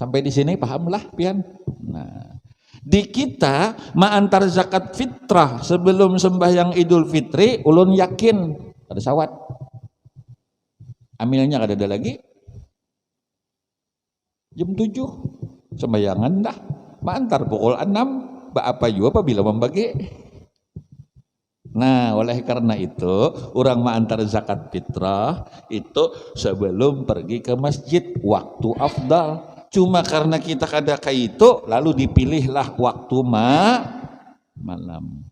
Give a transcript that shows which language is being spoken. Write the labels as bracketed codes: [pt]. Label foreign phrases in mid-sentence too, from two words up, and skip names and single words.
[bjn] Sampai di sini pahamlah pian. Nah, di kita antar zakat fitrah sebelum sembahyang Idul Fitri ulun yakin ada sawat. Amilnya kada ada lagi. Jam 7 sembayangan dah. [id] Antar pukul 6 apa juga apabila membagi. Nah, oleh karena itu, orang mengantar zakat fitrah itu sebelum pergi ke masjid, waktu afdal. Cuma karena kita kada kayak itu, lalu dipilihlah waktu malam.